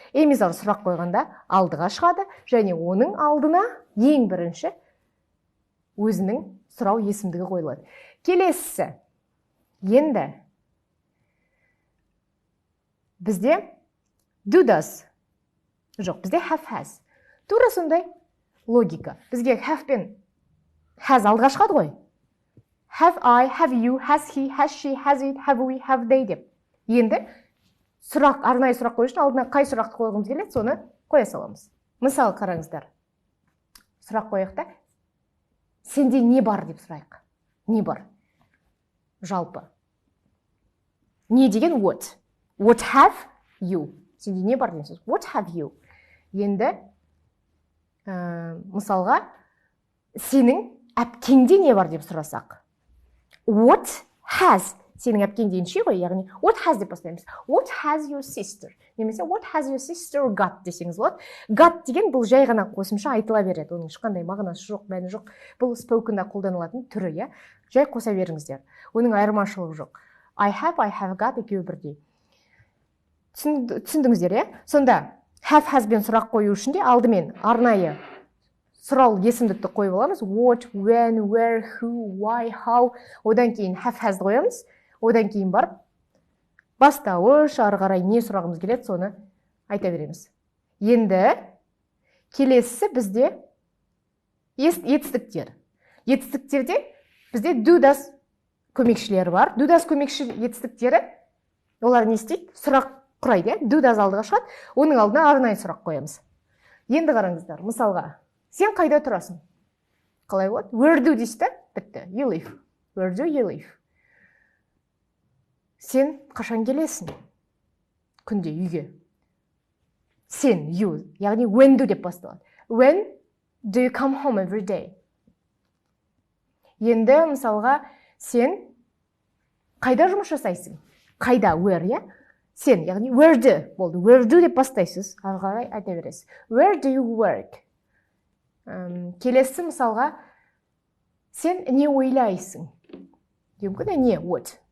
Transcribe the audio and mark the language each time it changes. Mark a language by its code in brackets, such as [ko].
[kk] Am is are сұрақ қойғанда алдыға шығады, және оның алдына ең бірінші өзінің сұрау есімдігі қойылады. Келесісі. Енді бізде do does жоқ, бізде have has. Тура сондай логика. Бізге have пен has алдыға шығады ғой. [en] Have I, have you, has he, has she, has it, have we, have they деп. [kk] Енді сұрақ, арнайы сұрақ қою үшін алдына қай сұрақты қойғымыз келеді, соны қоя саламыз. Мысалы, қараңыздар. Сұрақ қояқта, сенде не бар деп сұрайық. Не бар? Жалпы. Не деген what? [en] What have you? [kk] Сенде не бар деген сөз? [en] What have you? [kk] Енді мысалға, сенің әпкеңде не бар деп сұрасақ. [en] What has? [kk] сенің әпкең деген she ғой, яғни [en] what has [kk] деп бастаймыз. [en] What has your sister? [kk] Немесе [en] what has your sister got [kk] десеңіз болады. Got деген бұл жай ғана қосымша айтыла береді. Оның ешқандай мағынасы жоқ, мәні жоқ. Бұл spokenда қолданылатын түрі, иә. Жай қоса беріңіздер. Оның айырмашылығы жоқ. [en] I have got [kk] екеуі бірдей. Түсіндіңіздер, иә? Сонда have has бен сұрақ қою үшін де алдымен арнайы сұрау есімдікті қойып аламыз. [en] What, when, where, who, why, how. [kk] Одан кейін have has қоямыз. Одан кейін барып бастауыш, ары қарай не сұрағымыз келеді, соны айта береміз. Енді келесі бізде етістіктер. Етістіктерде бізде do does көмекшілері бар. Do does көмекші етістіктері, олар не істейді? Сұрақ құрайды. Do does алдыға шығады. Оның алдына арнайы сұрақ қоямыз. Енді қараңыздар, мысалға, сен қайда тұрасың? Қалай болады? [en] Where do [kk] дейсіз да? Бітті. [en] You live. Where do you live? [kk] Сен қашан келесің? Күнде үйге. Сен, you, яғни when do деп басталады. [en] When do you come home every day? [kk] Енді мысалға, сен қайда жұмыс жасайсың? Қайда, where, иә? Сен, яғни [en] where do [kk] болды. [en] Where do [kk] деп бастайсыз, ары қарай айта бересіз. [en] Where do you work? [kk] Келесі мысалға, сен не ойлайсың? Мүмкін не, what?